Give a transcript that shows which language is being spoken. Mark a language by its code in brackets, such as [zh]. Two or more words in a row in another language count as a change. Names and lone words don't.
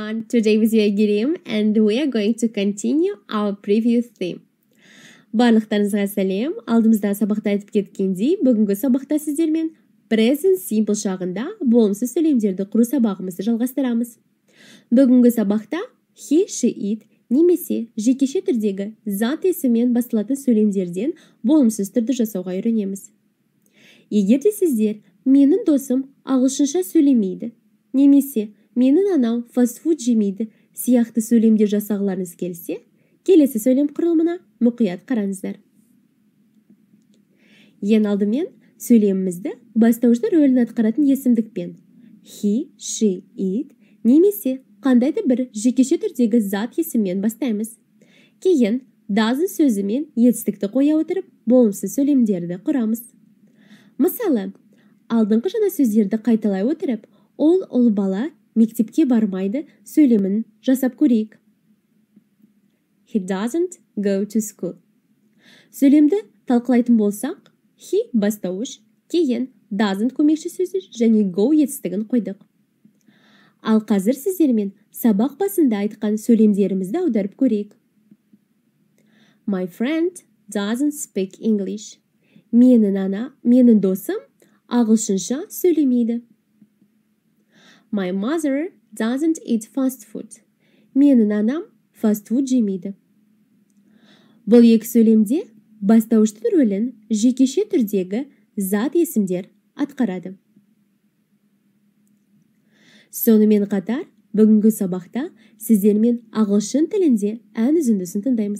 [en] Today with you Girim and we are going to continue our previous theme. [kk] Барлықтарыңызға сәлем. Алдымызда сабақта айтып кеткендей, бүгінгі сабақта сіздермен [en] present simple [kk] шағында болымсыз сөйлемдерді құру сабағымызды жалғастырамыз. Бүгінгі сабақта [en] he, she, it [kk] немесе жекеше түрдегі зат есіммен басталатын сөйлемдерден болымсыз түрді жасауға үйренеміз. Егер де сіздер менің досым ағылшынша сөйлемейді немесе менің анам фастфуд жемейді сияқты сөйлемдер жасағыларыңыз келсе, келесі сөйлем құрылымына мұқият қараңыздар. Ең алдымен сөйлемімізді бастауыштар рөлін атқаратын есімдікпен [en] he, she, it [kk] немесе қандайды бір жекеше түрдегі зат есіммен бастаймыз. Кейін doesn't сөзімен етістікті қоя отырып болымсыз сөйлемдерді құрамыз. Мысалы, алдыңғы жаңа сөздерді қайталай отырып, ол бала мектепке бармайды сөйлемін жасап көрейік. [en] He doesn't go to school. [kk] Сөйлемді талқылайтын болсақ, he бастауыш, кейін doesn't көмекші сөзі және go етістігін қойдық. Ал қазір сіздермен сабақ басында айтқан сөйлемдерімізді аударып көрейік. [en] My friend doesn't speak English. [kk] Менің досым ағылшынша сөйлемейді. [en] My mother doesn't eat fast food. [kk] Менің анам фастфуд жемейді. Бұл екі сөйлемде бастауыштың рөлін жекеше түрдегі зат есімдер атқарады. Сонымен қатар, бүгінгі сабақта сіздермен ағылшын тілінде ән үзіндісін тыңдаймыз.